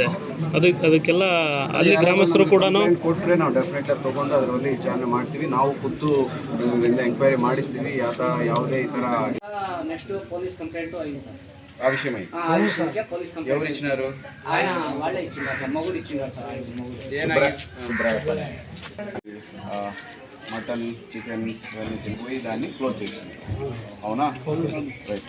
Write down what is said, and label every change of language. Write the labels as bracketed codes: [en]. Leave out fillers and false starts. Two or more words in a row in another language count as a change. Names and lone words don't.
[kn] ಅದಕ್ಕೆಲ್ಲ ಅಲ್ಲಿ ಗ್ರಾಮಸ್ಥರು ಕೂಡ ಕೊಟ್ಟರೆ ನಾವು ಡೆಫಿನೆಟ್ ಆಗಿ ತೊಗೊಂಡು ಅದರಲ್ಲಿ ವಿಚಾರಣೆ ಮಾಡ್ತೀವಿ. ನಾವು ಖುದ್ದು ಎಂಕ್ವೈರಿ ಮಾಡಿಸ್ತೀವಿ. ಯಾವುದೇ ಈ ಥರ [en] next police complaint [te] అయింది సార్. ఆ విషయమై [en] police complaint [te] ఎవరు ఇచ్చినారు? ఆయన వాళ్ళే ఇచ్చిండారు సార్. మొగుడు ఇచ్చిండారు సార్. ఆయన మటన్ చికెన్ ఇవన్నీ తినిపోయి దాన్ని క్లోజ్ చేసింది. అవునా? రైట్.